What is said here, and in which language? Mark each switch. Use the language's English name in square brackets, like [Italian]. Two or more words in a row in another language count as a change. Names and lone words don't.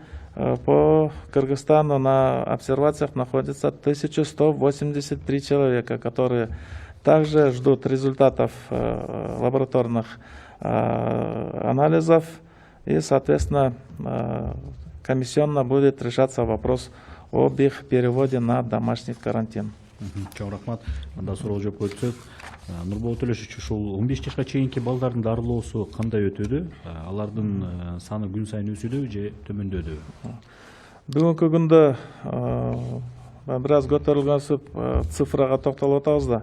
[Russian] По Кыргызстану на обсервациях находится 1183 человека, которые также ждут результатов лабораторных анализов, и, соответственно, комиссионно будет решаться вопрос об их переводе на домашний карантин. [Kyrgyz] Чоң рахмат. Анда суроо жооп өтсөк, Нурболот Төлөшович, ушул 15 жашка чейинки балдардын дарылоосу кандай өтүүдө? Алардын саны күн сайын өсүүдө же төмөндөдү? Бүгүнкү күндө бир аз көтөрүлгөн цифрага токтолуп атабыз да.